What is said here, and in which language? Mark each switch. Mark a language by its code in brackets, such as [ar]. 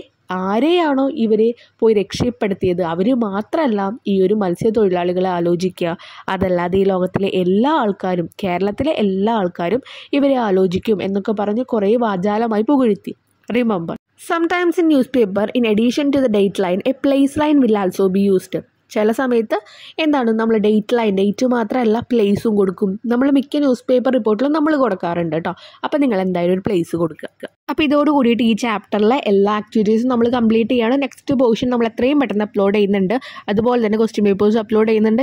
[ml] ആരെയാണോ ഇവരെ പോയി രക്ഷപ്പെടുത്തിയത് അവർ മാത്രമല്ല ഈ ഒരു മത്സ്യത്തൊഴിലാളികളെ ആലോചിക്കുക. അതല്ലാതെ ഈ ലോകത്തിലെ എല്ലാ ആൾക്കാരും, കേരളത്തിലെ എല്ലാ ആൾക്കാരും ഇവരെ ആലോചിക്കും എന്നൊക്കെ പറഞ്ഞ് കുറേ വാചാലമായി പുകഴ്ത്തി. [en] Remember, sometimes in newspaper in addition to the date line a place line will also be used. [ml] ചില സമയത്ത് എന്താണ് നമ്മൾ ഡേറ്റ് മാത്രമല്ല പ്ലേസും കൊടുക്കും. നമ്മൾ മിക്ക ന്യൂസ് പേപ്പർ റിപ്പോർട്ടിലും നമ്മൾ കൊടുക്കാറുണ്ട് കേട്ടോ. അപ്പോൾ നിങ്ങൾ എന്തായാലും ഒരു പ്ലേസ് കൊടുക്കുക. അപ്പോൾ ഇതോട് കൂടിയിട്ട് ഈ ചാപ്റ്ററിലെ എല്ലാ ആക്ടിവിറ്റീസും നമ്മൾ കംപ്ലീറ്റ് ചെയ്യാണ്. നെക്സ്റ്റ് പോർഷൻ നമ്മൾ എത്രയും പെട്ടെന്ന് അപ്ലോഡ് ചെയ്യുന്നുണ്ട്. അതുപോലെ തന്നെ ക്വസ്റ്റ്യൻ പേപ്പേഴ്സ് അപ്ലോഡ് ചെയ്യുന്നുണ്ട്.